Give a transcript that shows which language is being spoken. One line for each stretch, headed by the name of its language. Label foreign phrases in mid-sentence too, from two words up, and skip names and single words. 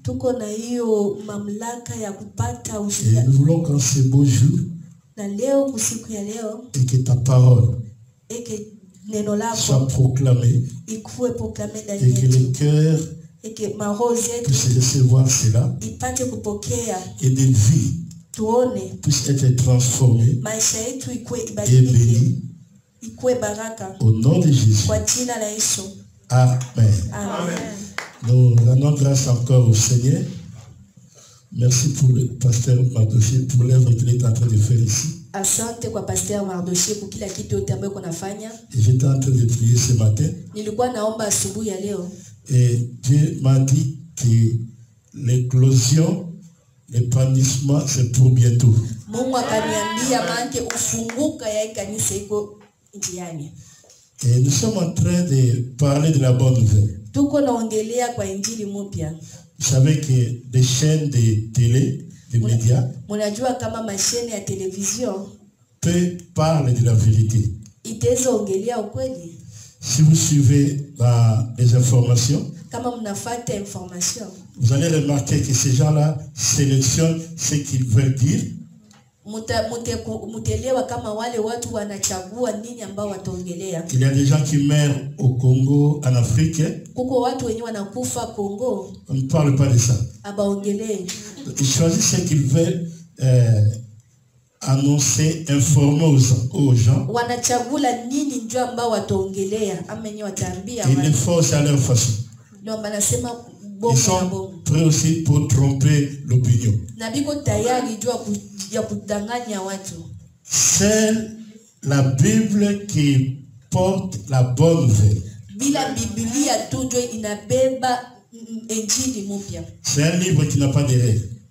French: Et nous voulons qu'en ce beau jour, et que ta parole soit proclamée, et que le cœur puisse recevoir cela, et des vies puissent être transformées et bénies au nom de Jésus. Amen. Amen. Nous rendons grâce encore au Seigneur. Merci pour le pasteur Mardoché pour l'œuvre qu'il est en train de faire ici.
Swahili: Asante kwa pasteur Mardoché pour kila kitu yote ambayo kunafanya.
French: Et j'étais en train de prier ce matin.
Swahili: Nilikuwa naomba asubuhi ya leo.
French: Et Dieu m'a dit que l'éclosion, l'épanouissement, c'est pour bientôt.
Swahili: Mungu akaniambia manke ufunguka ya kanisa iko njiani.
French: Et nous sommes en train de parler de la bonne nouvelle.
Swahili: Tuko naongelea kwa injili mpya.
French: Vous savez que des chaînes de télé, des médias,
Swahili: munajua kama mashine ya television
French: peut parler de la vérité.
Swahili: Itaweza ongelea ukweli.
French: Si vous suivez les informations,
Swahili: kama mnafuata information,
French: vous allez remarquer que ces gens-là sélectionnent ce qu'ils veulent dire.
Swahili: Mutelewa kama wale watu wanachagua nini ambao wataongelea.
French: Il y a des gens qui meurent au Congo, en Afrique.
Swahili: Kuko watu wenye wanakufa Congo.
French: On ne parle pas de ça.
Swahili: Abaongelee.
French: Ils choisissent ce qu'ils veulent annoncer, informer aux gens.
Swahili: Wanachagula nini ndio ambao wataongelea ama wenye wataambia.
French: Ils le font à leur façon.
Swahili: Ndio wanasema
French: ils sont prêts aussi pour tromper l'opinion. C'est la Bible qui porte la bonne nouvelle. C'est un livre qui n'a pas de règles.